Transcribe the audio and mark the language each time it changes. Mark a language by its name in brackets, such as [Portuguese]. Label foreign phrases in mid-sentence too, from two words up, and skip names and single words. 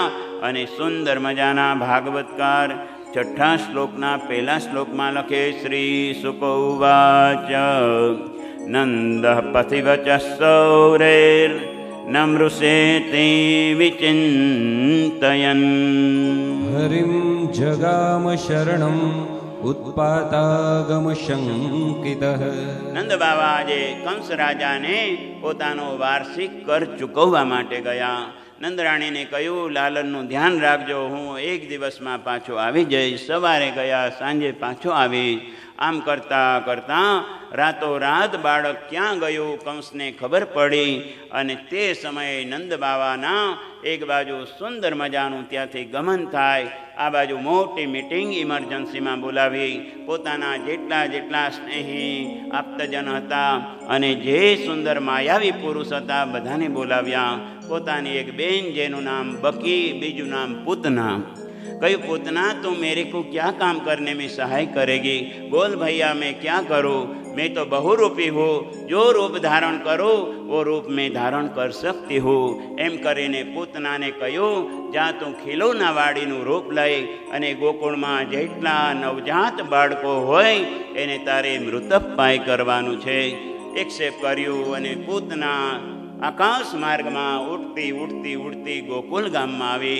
[Gujarati] અને સુંદર મજાના ભાગવતકાર 6ઠ્ઠા શ્લોકના પહેલા શ્લોકમાં લખે, [Sanskrit] श्री शुक उवाच नंद पथिवच सौरेर नमृषेते विचिंतयन. हरिम् जगाम शरणम् उत्पातागम शंकितः। [Gujarati] નંદ બાબા આજે કંસ રાજાને પોતાનો વાર્ષિક કર ચૂકવવા માટે ગયા. નંદરાણીને કહ્યું, લાલનનું ધ્યાન રાખજો, હું એક દિવસમાં પાછો આવી જઈશ. સવારે ગયા, સાંજે પાછો આવીશ. આમ કરતાં કરતાં રાતોરાત બાળક ક્યાં ગયું કંસને ખબર પડી. અને તે સમયે નંદ બાવાના એક બાજુ સુંદર મજાનું ત્યાંથી ગમન થાય, આ બાજુ મોટી મિટિંગ ઇમરજન્સીમાં બોલાવી. પોતાના જેટલા સ્નેહી આપ્તજન હતા અને જે સુંદર માયાવી પુરુષ હતા બધાને બોલાવ્યા. પોતાની એક બેન જેનું નામ બકી, બીજું નામ પૂतना. [Hindi] कहीं पूतना तुम मेरे को क्या काम करने में सहाय करेगी? बोल भैया मैं क्या करूं? मैं तो बहुरूपी हूँ, जो रूप धारण करो वो रूप में धारण कर सकती हूँ. [Gujarati] એમ કરીને પૂતનાને કહ્યું, જા તું ખીલોના વાડીનું રૂપ લઈ અને ગોકુળમાં જેટલા નવજાત બાળકો હોય એને તારે મૃતપાય કરવાનું છે. એક્સેપ્ટ કર્યું અને પૂતના આકાશ માર્ગમાં ઉડતી ઉડતી ઉડતી ગોકુળ ગામમાં આવી.